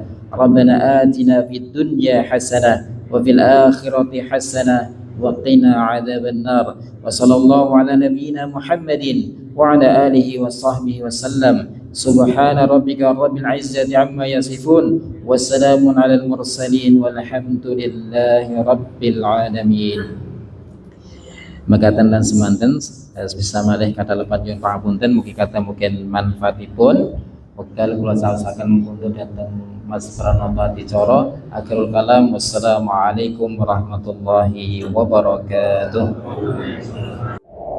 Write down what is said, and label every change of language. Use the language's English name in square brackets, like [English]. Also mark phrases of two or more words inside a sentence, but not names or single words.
[Arabic] ربنا آتنا في الدنيا حسنة وفي الآخرة حسنة وقنا عذاب النار. وصلى الله على نبينا محمد وعلى آله وصحبه وسلم. سبحان ربك رب العزة عما يصفون وسلام على المرسلين والحمد لله رب العالمين. [Javanese] Mekaten lan semanten bisa malih kata lepat nyuwun pangapunten mugi kata mungkin manfaatipun wekdal kula saosaken mumpun dhateng Mas Pranata Dicara [Arabic] آخر الكلام والسلام عليكم ورحمة الله وبركاته.